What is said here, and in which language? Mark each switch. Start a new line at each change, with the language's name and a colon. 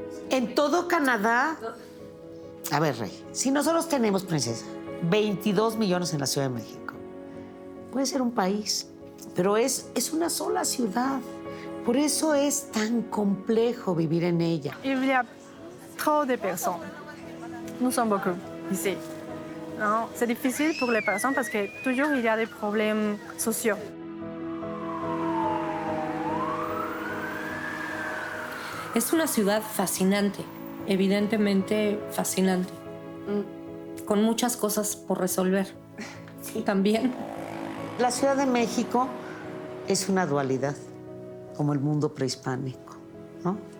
Spanish: En todo Canadá... A ver, Rey, si nosotros tenemos, princesa, 22 millones en la Ciudad de México, puede ser un país, pero es una sola ciudad. Por eso es tan complejo vivir en ella.
French: Il y a trop de personnes. Nous sommes beaucoup ici. Non, c'est difficile pour les personnes parce que toujours il y a des problèmes sociaux.
Spanish: Es una ciudad fascinante, evidentemente fascinante, con muchas cosas por resolver. Sí. También. La Ciudad de México es una dualidad, como el mundo prehispánico, ¿no?